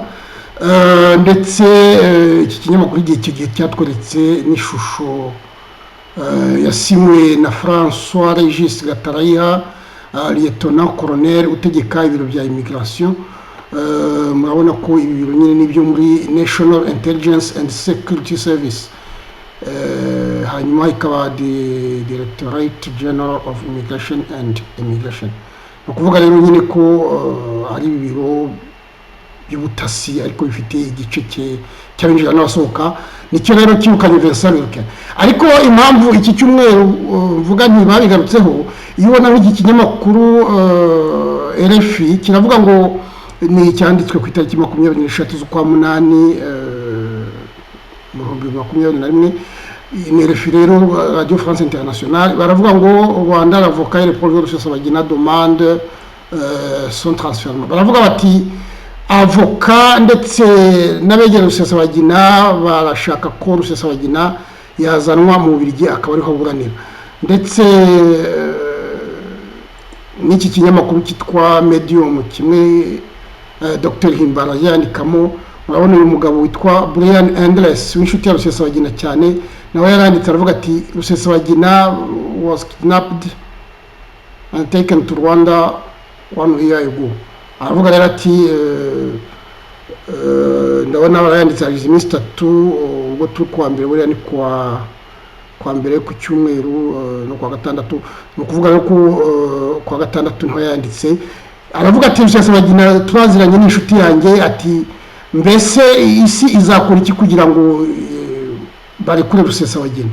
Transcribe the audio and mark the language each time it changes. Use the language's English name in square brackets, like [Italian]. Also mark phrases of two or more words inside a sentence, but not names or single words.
[Kinyarwanda] Ndetse iki kinyamakuru igihe cyatweretse n'ishusho yasimwe na François Régis Gatarayiha, [English] lieutenant colonel [Kinyarwanda] utegeka ibiro bya immigration. Murabona ko ibi biro nyine nibyo muri National Intelligence and Security Service, hanyuma ikaba Directorate General of Immigration and Immigration. No kuvuga rero nyine ko ari ibiro by'ubutasi ariko bifite igice cy'abinjira n'abasohoka. Nicyo rero cyukanye Vincent Luque. Ariko impamvu iki cyumweru mvuga ntibabigarutseho, iyo ubona iki kinyamakuru RFI kiravuga ngo ni cyanditswe ku itariki 23 z'ukwa munani mu 2021. Ni RFI rero, Radio France Internationale, baravuga ngo [French] Rwanda l'avocat et Paul Rusesabagina demande son transfert. [Kinyarwanda] Baravuga bati avoka ndetse n'abegera Rusesabagina barashaka ko Rusesabagina yazanwa mu Bubiligi akaba ariho aburanira. Ndetse n'iki kinyamakuru kitwa Medium kimwe Dr Himbara yandikamo, murabona uyu mugabo witwa Brian Endless w'inshuti ya Rusesabagina cyane, nawe yaranditse aravuga ati Rusesabagina [English] was kidnapped and taken to Rwanda 1 year ago. [Kinyarwanda] Aravuga rero ati ndabona barayanditse hagize iminsi 3 ubwo turi kuwa mbere, buriya ni kwa mbere ku cyumweru no kwa gatandatu. No kuvuga rero ko kwa gatandatu nto yanditse aravuga ati Rusesabagina turaziranye n'inshuti yanjye, ati mbese isi izakora iki kugira ngo barekure Rusesabagina.